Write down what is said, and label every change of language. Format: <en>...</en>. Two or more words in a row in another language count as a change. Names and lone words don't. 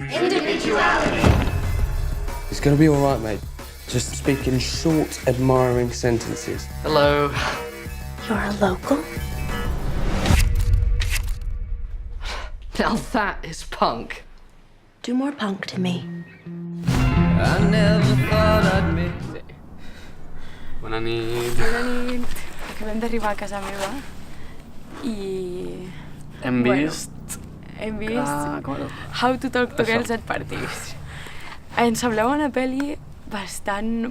<en>Individuality. It's gonna be all right, mate. Just speak in short, admiring sentences. Hello. You're a local? Now that is punk. Do more punk to me.</en> <ca>Bona nit. Bona nit. Acabem d'arribar a casa meva i... Hem vist... Hem vist How to Talk to Girls at Parties. Ens semblava una pel·li bastant...</ca>